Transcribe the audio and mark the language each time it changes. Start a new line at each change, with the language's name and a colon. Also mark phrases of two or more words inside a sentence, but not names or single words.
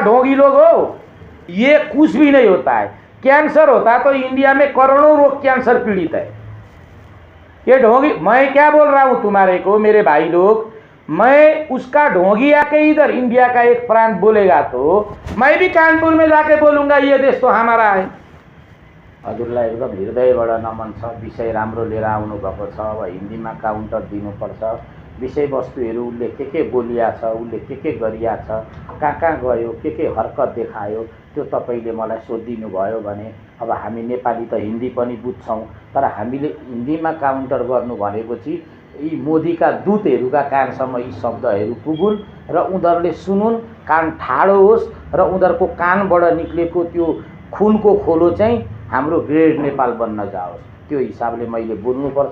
Hindi: ढोंगी लोग हो, ये कुछ भी नहीं होता है। कैंसर होता है तो इंडिया में करोड़ों लोग कैंसर पीड़ित है। ये ढोंगी, मैं क्या बोल रहा हूं तुम्हारे को मेरे भाई लोग, मैं उसका ढोंगी आके इधर इंडिया का एक प्रांत बोलेगा तो मैं भी कानपुर में जाके बोलूंगा ये देश तो हमारा है।
Nepali: हजुरलाई एकदम हृदयबाट नमन छ। विषय राम्रो लिएर आउनुभएको छ। अब हिन्दीमा काउन्टर दिनुपर्छ। विषयवस्तुहरू उसले के बोलिया छ, उसले के गरिया छ, कहाँ गयो, के हरकत देखायो, त्यो तपाईँले मलाई सोधिदिनु भयो भने अब हामी नेपाली त हिन्दी पनि बुझ्छौँ, तर हामीले हिन्दीमा काउन्टर गर्नु भनेपछि यी मोदीका दूतहरूका कानसम्म यी शब्दहरू पुगुन् र उनीहरूले सुनुन्, कान ठाडो होस् र उनीहरूको कानबाट निक्लेको त्यो खुनको खोलो चाहिँ हाम्रो ग्रेड नेपाल बन्न जाओस्, त्यो हिसाबले मैले बोल्नुपर्छ।